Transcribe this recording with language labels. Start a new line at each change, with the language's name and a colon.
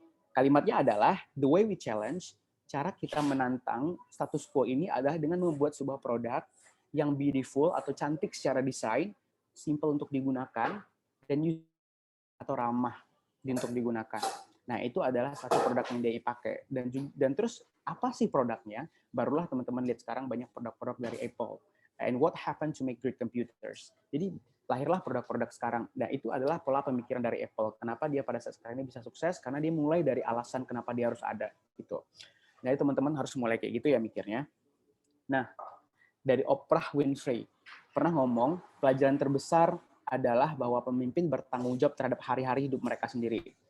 Indonesian: Kalimatnya adalah
English: the way we challenge,
Indonesian: cara kita menantang status quo ini adalah dengan membuat sebuah produk yang beautiful atau cantik secara desain, simple untuk digunakan, dan atau ramah untuk digunakan. Nah, itu adalah satu produk yang dia pakai. Dan terus apa sih produknya? Barulah teman-teman lihat sekarang banyak produk-produk dari Apple.
English: And what happened to make great computers?
Indonesian: Jadi lahirlah produk-produk sekarang. Nah, itu adalah pola pemikiran dari Apple. Kenapa dia pada saat sekarang ini bisa sukses? Karena dia mulai dari alasan kenapa dia harus ada gitu. Nah, teman-teman harus mulai kayak gitu ya mikirnya. Nah, dari Oprah Winfrey pernah ngomong, pelajaran terbesar adalah bahwa pemimpin bertanggung jawab terhadap hari-hari hidup mereka sendiri.